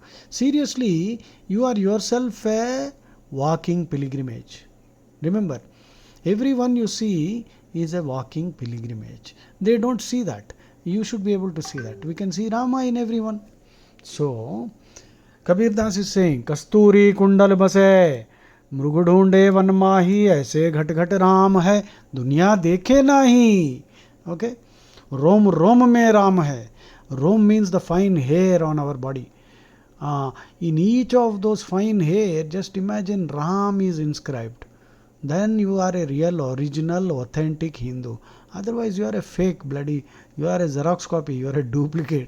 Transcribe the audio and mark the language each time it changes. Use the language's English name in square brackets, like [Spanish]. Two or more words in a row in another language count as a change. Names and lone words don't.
[English] Seriously, you are yourself a walking pilgrimage. Remember, everyone you see is a walking pilgrimage. They don't see that. You should be able to see that. We can see Rama in everyone. So, Kabir Das is saying, [Hindi] कस्तूरी कुंडल बसे, मृग ढूंढे वन माही, ऐसे घट घट राम है, दुनिया देखे नाही. Okay? रोम रोम में राम है. [English] Rom means the fine hair on our body. In each of those fine hair, just imagine Ram is inscribed. Then you are a real, original, authentic Hindu. Otherwise, you are a fake, bloody. You are a Xerox copy. You are a duplicate.